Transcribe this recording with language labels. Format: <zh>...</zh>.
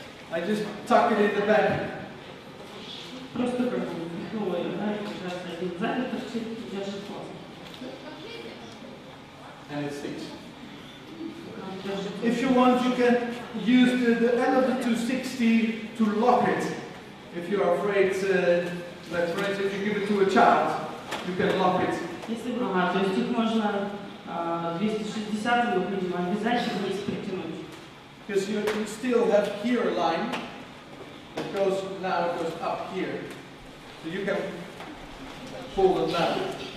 <en>I just tuck it in the back.</en> <ru>Просто как бы, сейчас один сзади торчит, держит хвост.</ru> <en>And it sticks. If you want, you can use the end of the 260 to lock it. If you're afraid, like for instance, if you give it to a child, you can lock it.</en> <ru>Если, то есть их можно 260 видимо, обвязать и вниз притянуть.</ru> <en>Because you still have here a line that goes, now it goes up here. So you can pull them down.</en>